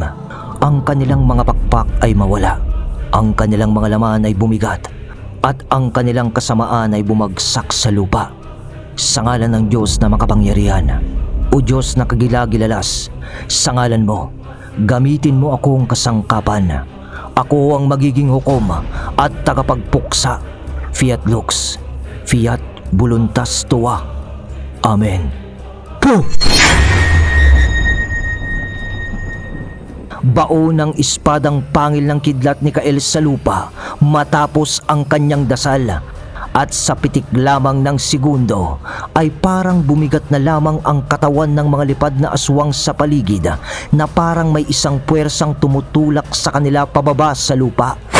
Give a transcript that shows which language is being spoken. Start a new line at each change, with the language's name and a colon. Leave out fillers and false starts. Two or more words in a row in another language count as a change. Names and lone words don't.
Filipino: Ang kanilang mga pakpak ay mawala, ang kanilang mga laman ay bumigat, at ang kanilang kasamaan ay bumagsak sa lupa. Sa ngalan ng Diyos na makapangyarihan, o Diyos na kagilagilalas, sa ngalan mo, gamitin mo akong kasangkapan. Ako ang magiging hukom at tagapagpuksa.
Latin: Fiat lux, fiat voluntas tua.
Filipino: Amen. Puh! Bao ng espadang pangil ng kidlat ni Kael sa lupa matapos ang kanyang dasal. At sa pitik lamang ng segundo ay parang bumigat na lamang ang katawan ng mga lipad na aswang sa paligid na parang may isang puwersang tumutulak sa kanila pababa sa lupa.